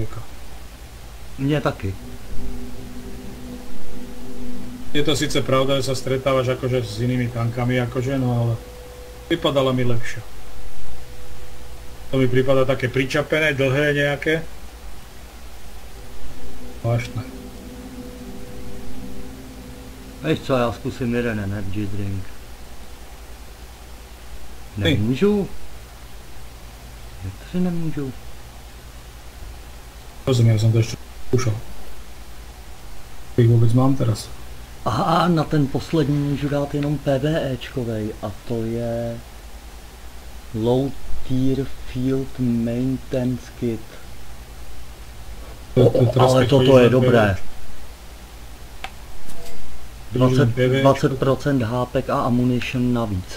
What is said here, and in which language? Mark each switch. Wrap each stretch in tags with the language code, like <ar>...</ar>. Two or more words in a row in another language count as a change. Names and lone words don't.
<sk>Mne taky. Je to síce pravda, že sa stretávaš akože s inými tankami akože, no ale pripadala mi lepšia. To mi prípada také pričapené, dlhé nejaké. Zvláštne.</sk> <cs>Víš co, já zkusím jeden</cs> <en>energy drink.</en> <cs>Nemůžu? Někteří nemůžu.</cs> <sk>Rozumiem, ja som to ešte skúšal. To ich vôbec mám teraz.</sk> <cs>Aha, na ten poslední můžu dát jenom PvEčkovej a to je</cs> <en>Low Tier Field Maintenance Kit.</en> <sk>Ale toto je dobré.</sk> <cs>20% hápek a ammunition navíc.</cs>